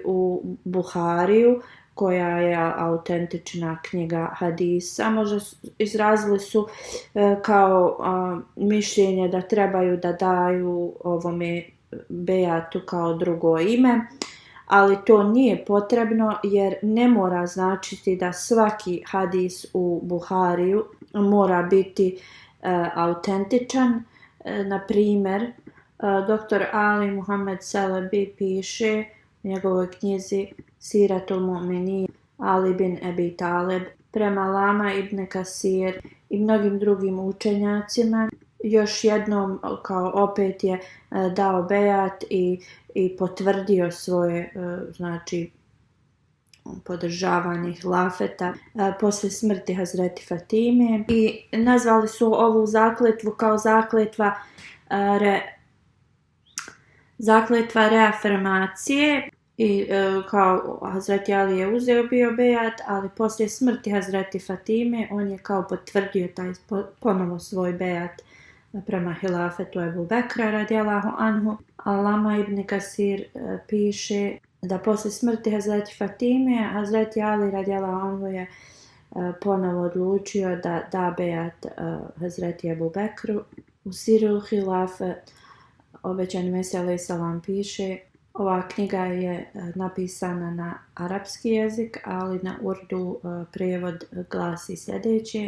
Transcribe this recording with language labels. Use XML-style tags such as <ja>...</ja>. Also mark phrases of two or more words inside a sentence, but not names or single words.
<bs>u Buhariju, koja je autentična knjiga hadisa, možda izrazili su kao mišljenje da trebaju da daju ovome bejatu kao drugo ime, ali to nije potrebno jer ne mora značiti da svaki hadis u Buhariju mora biti autentičan. Na primjer, dr. Ali Muhammed Selebi piše u njegovoj knjizi Siratul Mu'minin Ali bin Abi Talib, prema Lama ibn Kasir i mnogim drugim učenjacima, još jednom kao opet je dao bejat i potvrdio svoje znači podržavanje hilafeta posle smrti Hazreti Fatime i nazvali su ovu zakletvu kao zakletva reafirmacije i kao Hazreti Ali je uzeo bio bejat, ali poslije smrti Hazreti Fatime on je kao potvrdio taj ponovo svoj bejat prema hilafetu Ebu Bekra</bs> <ar>رضي الله عنه.</ar> <bs>Alama ibn Kasir piše da poslije smrti Hazreti Fatime Hazreti Ali</bs> <ar>رضي الله عنه</ar> <bs>je ponovo odlučio da da bejat Hazreti Ebu Bekru. U Sirul Hilafe obećani Mesija</bs> <ar>عليه السلام</ar> <bs>piše, ova knjiga je napisana na arapski jezik, ali na urdu prijevod glasi sljedeće.</bs>